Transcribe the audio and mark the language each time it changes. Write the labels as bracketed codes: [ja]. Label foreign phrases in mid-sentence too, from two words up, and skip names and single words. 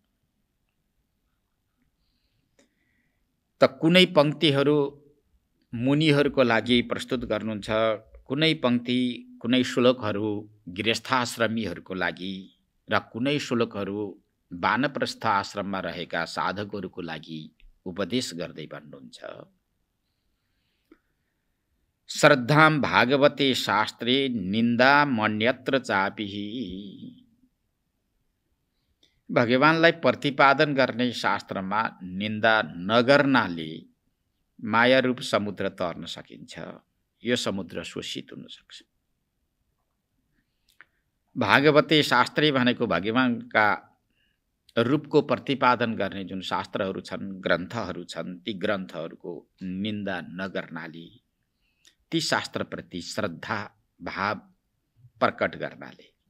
[ne] त कुनै पंक्तिहरू मुनिहरूको लागि प्रस्तुत गर्नुहुन्छ, कुनै पंक्ति कुनै श्लोकहरू गृहस्थाश्रमीहरूको लागि र कुनै श्लोकहरू वानप्रस्थ आश्रममा रहेका साधकहरूको लागि उपदेश गर्दै भन्नुहुन्छ। [sa] श्रद्धां भागवते शास्त्रे निन्दा मन्यत्र चापि। [ne] भगवानलाई प्रतिपादन गर्ने शास्त्रमा निन्दा नगर्नाले माया रूप समुद्र तर्न सकिन्छ। यो समुद्र शोषित हुन सक्छ। [sa] भागवते शास्त्रे [ne] भनेको भगवानका रूपको प्रतिपादन गर्ने जुन शास्त्रहरू छन्, ग्रन्थहरू छन्, ती ग्रन्थहरूको निन्दा नगर्नाले, ती शास्त्रप्रति श्रद्धा भाव प्रकट गर्नाले।